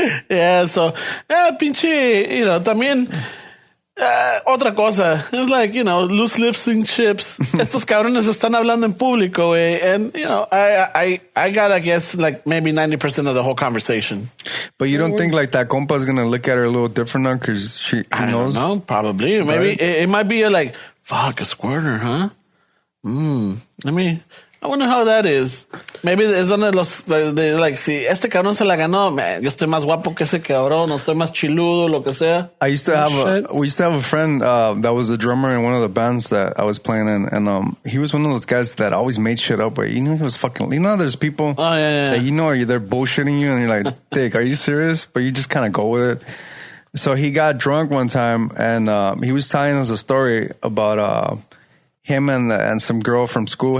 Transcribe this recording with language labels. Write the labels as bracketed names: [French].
[English] Yeah, so pinche, you know, también. [Spanish] Otra cosa, [English] it's like, you know, loose lips sink ships. [Spanish] Estos cabrones están hablando en público, güey. [English] And, you know, I got, I guess, like maybe 90% of the whole conversation. But you don't think like that compa is going to look at her a little different now because he knows? I don't know, probably. Maybe it might be like, fuck, a squirter, huh? I wonder how that is. [Spanish] Maybe es donde de like, si este cabrón se la ganó, man, yo estoy más guapo que ese cabrón, o estoy más chiludo, lo que sea. [English] We used to have a friend that was a drummer in one of the bands that I was playing in, and he was one of those guys that always made shit up. But you know, he was fucking. You know, there's people that you know they're bullshitting you, and you're like, "Dick, are you serious?" But you just kind of go with it. So he got drunk one time, and he was telling us a story about him and some girl from school.